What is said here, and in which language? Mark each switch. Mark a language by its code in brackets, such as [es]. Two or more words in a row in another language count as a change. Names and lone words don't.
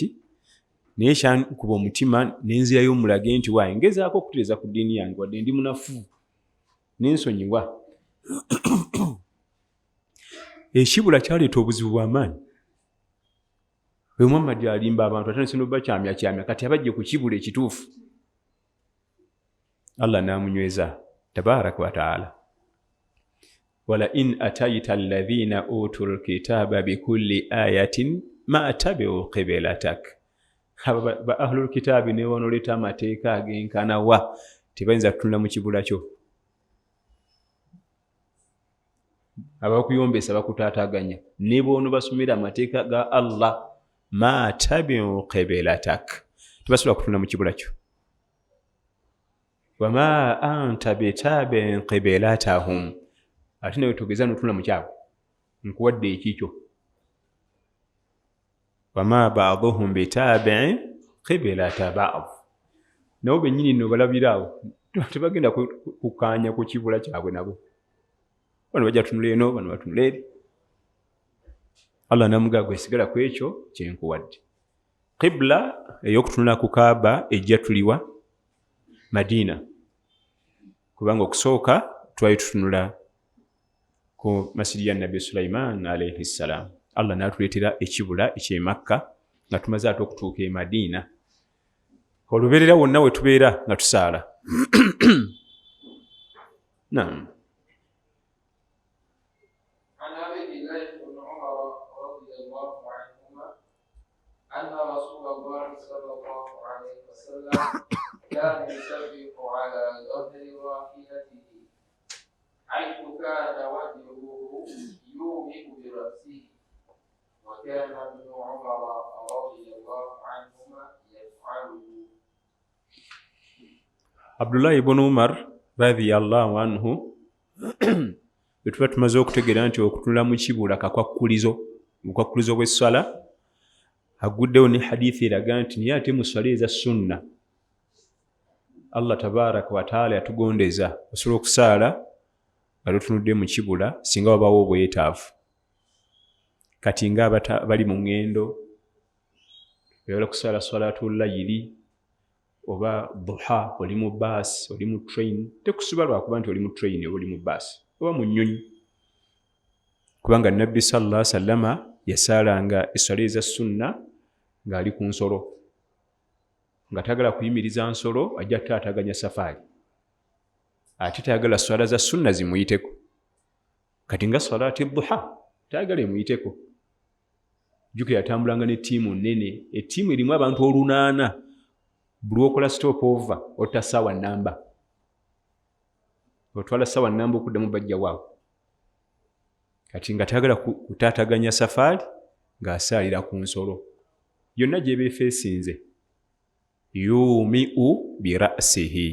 [lg] Naye kyankuba omutima ne nzirayo mulage nti waaye ngezaako okutereeza ku ddiini yange wadde ndi munafu. N'ensonyiwa. Ekibula kyaleeta obuzibu bw'amaanyi. Bwe Muhammad alimba abantu atandise n'obakyamyakyamya kati abajje ku kibula ekituufu. Allah n'amunyweza [ar] تبارك وتعالى. ولئن أتيت الذين أوتوا الكتاب بكل آية ما تبعوا قبلتك. [lg] Ba [ar] أهل الكتاب [lg] ne wanooleta amateeka agenkana wa tebayinza kutunula mu kibula kyo. Abakuyombesa bakutaataganya ne boono basomera amateeka ga Allah [ar] ما تبعوا قبلتك. [lg] Tebasobola kutunula mu kibula kyo. [ar] وما أنت بتابع قبلتهم. [lg] Ate nawe togeza n'otunula mu kyabwe. Nkuwadde ekikyo. [ar] وما بعضهم بتابع قبلة بعض. [lg] Nabo bennyini nno balabiraawo tebagenda kukaanya ku kibula kyabwe nabo. Bano bajja tunula eno bano batunula eri. Allah namugaa gwe sigala ku ekyo kye nkuwadde. Qibla ey'okutunula ku Kaaba ejja tuliwa Madina. Kubanga okusooka twali tutunula ku masjidi ya Nabi Sulaiman [ar] عليه السلام. [lg] Allah n'atuleetera ekibula eky'e Makka nga tumaze ate okutuuka e Madina. Olubeerera wonna we tubeera nga tusaala. Naam. [ar] كان يسبح على ظهر راحلته حيث كان وجهه يومئ برأسه وكان ابن عمر رضي الله عنهما يفعله. [lg] Abdullah ibn Umar [ar] رضي الله عنه [lg] betuba tumaze okutegeera nti okutunula mu kibula kakwakulizo bw'essala aguddewo ne hadithi eraga nti naye ate mu ssala eza sunna Allah [ar] تبارك وتعالى [lg] yatugondeza osobola okusaala nga tutunudde mu kibula singa wabaawo obwetaavu. Kati nga bali mu ngendo oyagala kusaala salatul layiri oba duha, oli mu baasi oli mu train, tekusiba lwakuba nti oli mu train oba oli mu baasi oba mu nnyonyi. Kubanga Nabbi [ar] صلى الله عليه وسلم [lg] yasaalanga essala eza sunna ng'ali ku nsolo. Nga tayagala kuyimiriza nsolo ajja taataganya safaari. Ate tayagala swala za sunna zimuyiteko. Kati nga swalaati duha tayagala emuyiteko. Jjuke yatambulanga ne ttiimu nnene. Ettiimu erimu abantu 8. Buli okola [en] stop over [lg] otta ssaawa nnamba. Otwala ssaawa nnamba okuddamu bajja waawo. Kati nga tayagala kutaataganya safaari ng'asaalira ku nsolo. Yonna gye beefeesinze. [ar] يومئ برأسه.